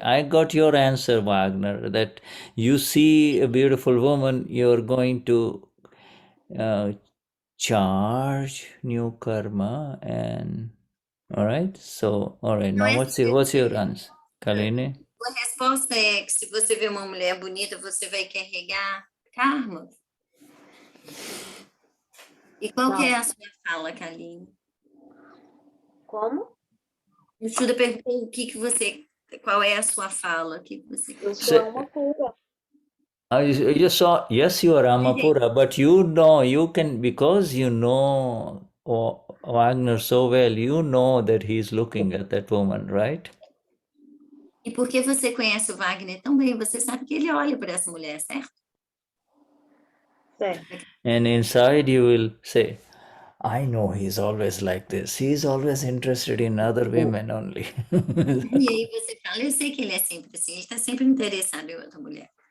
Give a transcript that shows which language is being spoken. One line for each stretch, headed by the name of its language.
English: I got your answer, Wagner, that you see a beautiful woman, you're going to charge new karma, and all right. So, all right. Now, what's your answer, Kaline?
Portuguese: A resposta é que se você vê uma mulher bonita, você vai carregar karma. E qual que é a sua fala, Kaline? Como? O Shuddha perguntou qual é a sua fala? Eu sou alma pura.
English: You saw, yes, you are Ramapura, but you can, because you know Wagner so well, you know that he's looking at that woman, right?
Portuguese: E porque você conhece o Wagner tão bem, você sabe que ele olha para essa mulher, certo? Certo.
English: And inside you will say, I know he's always like this. He's always interested in other women only.
Portuguese: E aí você fala, eu sei que ele é sempre assim, ele está sempre interessado em outra mulher.